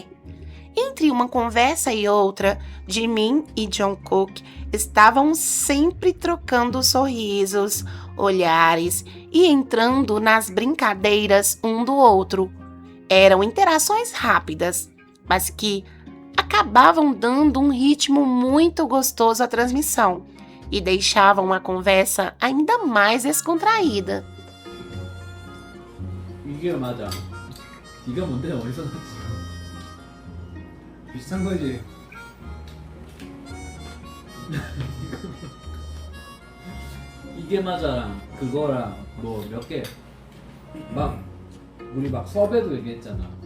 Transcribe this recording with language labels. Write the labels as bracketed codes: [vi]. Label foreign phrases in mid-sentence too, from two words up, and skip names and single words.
[pt] Entre uma conversa e outra, Jimin e Jungkook estavam sempre trocando sorrisos, olhares e entrando nas brincadeiras um do outro. Eram interações rápidas, mas que acabavam dando um ritmo muito gostoso à transmissão e deixavam a conversa ainda mais descontraída. [ko] 이게 맞아. 네가 뭔데 어디서 났지? 비슷한 거지. 이게 맞아랑 그거랑 뭐 몇 개 막 우리 막 섭외도 얘기했잖아.